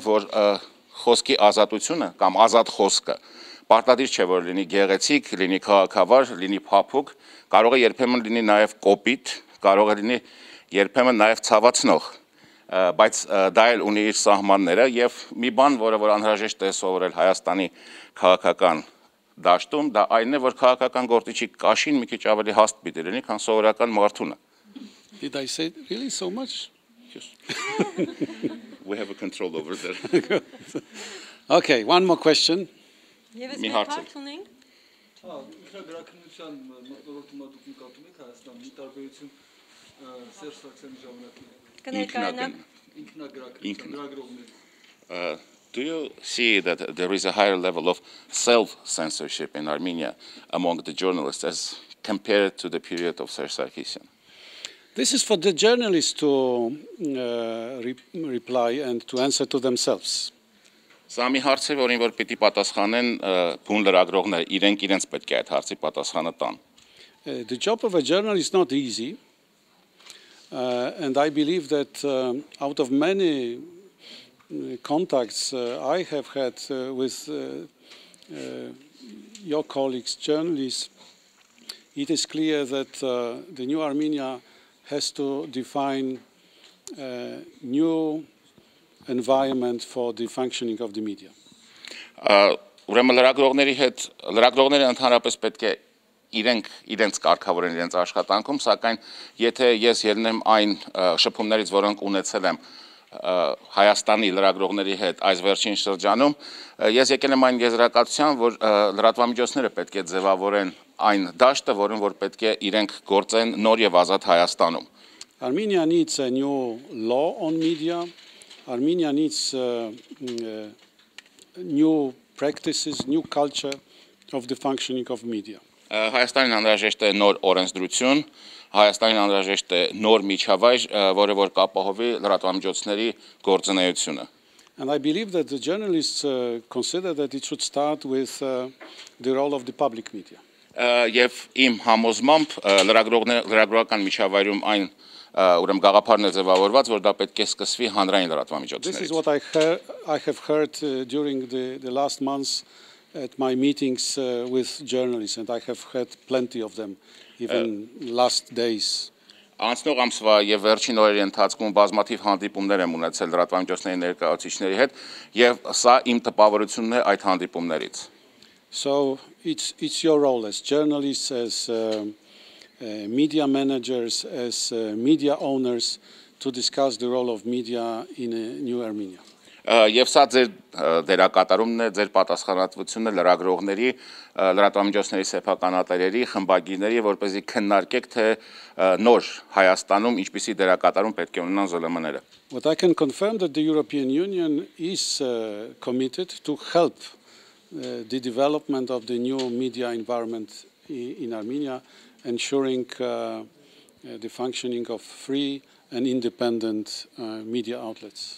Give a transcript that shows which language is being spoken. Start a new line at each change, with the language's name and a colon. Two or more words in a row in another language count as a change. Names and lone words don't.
Armenian: որ խոսքի ազատությունը կամ ազատ խոսքը պարտադիր չէ, որ լինի գեղեցիկ, լինի քաղաքավար, լինի փափուկ, կարող է երբեմն լինի նաև կոպիտ, կարող է լինի երբեմն նաև ցավացնող, բայց դա էլ ունի իր սահմանները եւ մի բան, որը անհրաժեշտ է սովորել Հայաստանի քաղաքական դաշտում, դա այն է, որ քաղաքական գործչի կաշին մի քիչ ավելի հաստ պիտի լինի, քան սովորական մարդունը։
English: Did I say really so much? Yes. We have a control over there. Okay, one more question.
Armenian: Եվս մի մի հարց հարց ունենք։ Ինքնագրականության մտնոլորտում դուք նկատում եք Հայաստանի տարբերություն Սերժ Սարգսյանի ժամանակներում։ Կներկայանաք։ Ինքնագրականության լրագրողների։
English: Do you see that there is a higher level of self-censorship in Armenia among the journalists as compared to the period of Serge Sarkisyan? This is for the journalists to reply and to answer to themselves.
Armenian: Սա մի հարց է, որին որ պիտի պատասխանեն բուն լրագրողները, իրենք իրենց պետք է այդ հարցի պատասխանը տան։
English: The job of a journalist is not easy, and I believe that out of many contacts I have had with your colleagues, journalists, it is clear that the new Armenia has to define a new environment for the functioning of the media.
Armenian: Ուրեմն լրագրողները ընդհանրապես պետք է իրենց կարգավորեն իրենց աշխատանքում, սակայն եթե ես ելնեմ այն շփումներից, որոնք ունեցել եմ Հայաստանի լրագրողների հետ այս վերջին շրջանում, ես եկել եմ այն եզրակացության, որ լրատվամիջոցները պետք է ձևավորեն այն դաշտը, որում որ պետք է իրենք գործեն նոր եւ ազատ Հայաստանում։
English: Armenia needs a new law on media. Armenia needs new practices, new culture of the functioning of media.
Armenian: Հայաստանին անհրաժեշտ է նոր օրենսդրություն, Հայաստանին անհրաժեշտ է նոր միջավայր, որը որ կապահովի լրատվամիջոցների գործունեությունը։
English: And I believe that the journalists consider that it should start with the role of the public media.
Armenian: Եվ իմ համոզմամբ լրագրողական միջավայրում այն ուրեմն գաղափարն է ձևավորված, որ դա պետք է սկսվի հանրային լրատվամիջոցներից։
English: This is what I have heard during the last months at my meetings with journalists, and I have had plenty of them, even last days.
Armenian: Անցնող ամսվա եւ վերջին օրերի ընթացքում բազմաթիվ հանդիպումներ եմ ունեցել լրատվամիջոցների ներկայացուցիչների հետ, եւ սա իմ տպավորությունն է այդ հանդիպումներից։
English: So it's your role as journalists, as media managers, as media owners to discuss the role of media in a new Armenia.
Armenian: Եվ սա ձեր դերակատարումն է, ձեր պատասխանատվությունն է լրագրողների, լրատվամիջոցների սեփականատերերի, խմբագիրների, որպեսզի քննարկեք, թե նոր Հայաստանում ինչպիսի դերակատարում պետք է ունենան ԶԼՄ-ները։
English: What I can confirm that the European Union is committed to help the development of the new media environment in Armenia, ensuring the functioning of free and independent media outlets.